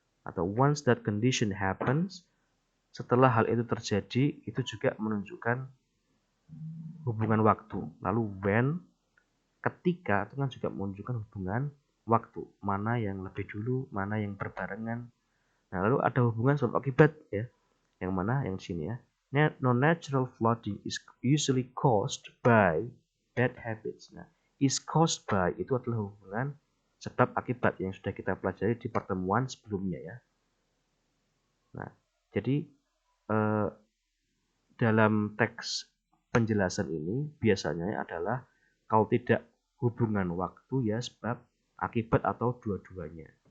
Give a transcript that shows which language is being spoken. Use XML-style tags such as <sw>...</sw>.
<id>Atau</id> <en>once that condition happens,</en> <id>setelah hal itu terjadi, itu juga menunjukkan hubungan waktu. Lalu when, ketika, itu kan juga menunjukkan hubungan waktu, mana yang lebih dulu, mana yang berbarengan. Nah, lalu ada hubungan sebab akibat ya, yang mana yang sini ya.</id> <en>Non-natural flooding is usually caused by bad habits.</en> <id>Nah,</id> <en>is caused by</en> <id>itu adalah hubungan sebab akibat yang sudah kita pelajari di pertemuan sebelumnya ya. Nah, jadi dalam teks penjelasan ini biasanya adalah kalau tidak hubungan waktu ya sebab akibat atau dua-duanya.</id>